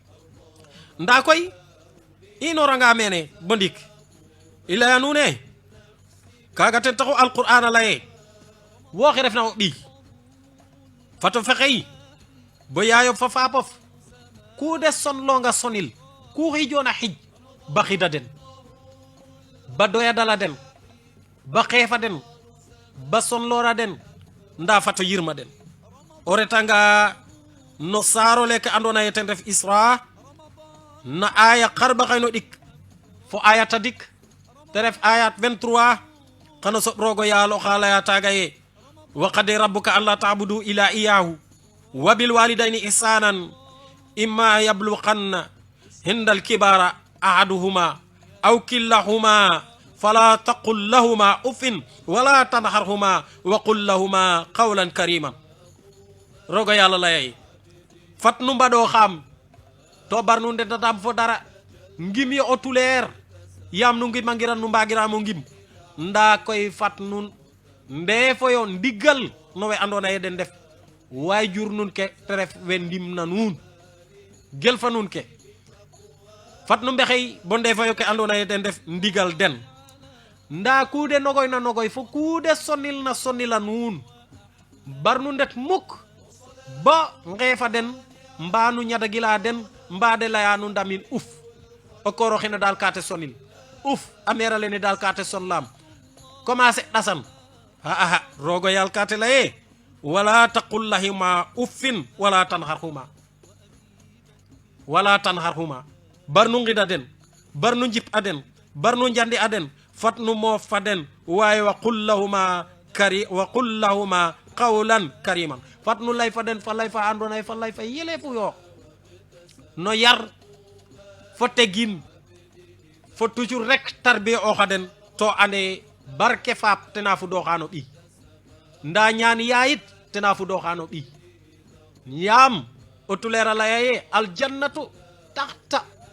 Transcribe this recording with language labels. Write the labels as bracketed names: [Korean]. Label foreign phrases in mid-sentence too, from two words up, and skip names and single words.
[Serer] nda koy inoranga mene bo ndik i leya nuune kaga ten taxu alqur'an a leye wo xe refna o ɓiy fato fexey bo yaayof fa faapof ku de sonlonga sonil ku xijona xij ba xida den ba doyadala den ba xeefa den ba sonlora den nda fato yirma den o retanga no saaro leke andona ye ten ref isra na aya xarba xayno ɗik fo aya tadik te ref ayat 23 xano soɓ rogo yaal oxa laya taga ye [Arabic] وقضى ربك ألا تعبدوا إلا إياه وبالوالدين إحسانا إما يبلغن عندك الكبر أحدهما أو كلاهما فلا تقل لهما أف ولا تنهرهما وقل لهما قولا كريما [Serer] rogo yalla lay fat nu mbado xam to bar nu ndedatam fo dara ngim yo otuler yam nu ngim mangiran nu mbagira mo ngim nda koy fat nun ndefo yo ndigal no we andona ye den def wayjur nun ke tref we ndim na nun gel fa nun ke fat nu mbexey bo ndefo yo ke andona ye den def ndigal den nda kuude nogoy na nogoy fo kuude sonil na sonila nun bar nu ndet muk ba ngefa den mba nu nyada gila den mba de laya nu ndamin uf o koro xina dal kate sonil uf amera lene dal kate sonlam commencé dasan ha rogo yal kate laye [Arabic] ولا تقل لهما أف ولا [Serer] tanharhuma bar nu ngida den bar nu njip aden bar nu njandi aden fatnu moo faden waaye [Arabic] وقل لهما قولا كريما [Serer] fatnu lay faden fa lay fa andona fa lay fa yelefu yo no yar fo tegin fo toujours rek tarbiya o xaden to ane barke faap tena fu doxano ɓi nda ñaan yaayit tena fu doxano ɓi yaam o tulera layaye [Arabic] الجنة تحت